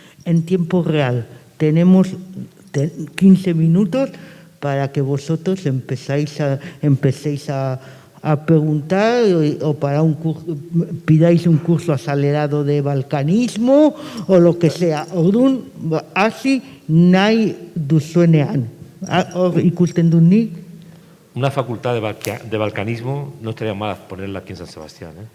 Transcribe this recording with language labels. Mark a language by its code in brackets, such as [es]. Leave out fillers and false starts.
[es] En tiempo real, tenemos 15 minutos para que vosotros empecéis a preguntar o para pidáis un curso acelerado de balcanismo o lo que sea. [eu] Orduan, hasi nahi duzuenean. Ikusten dut nik. [es] Una facultad de balcanismo no estaría mal ponerla aquí en San Sebastián.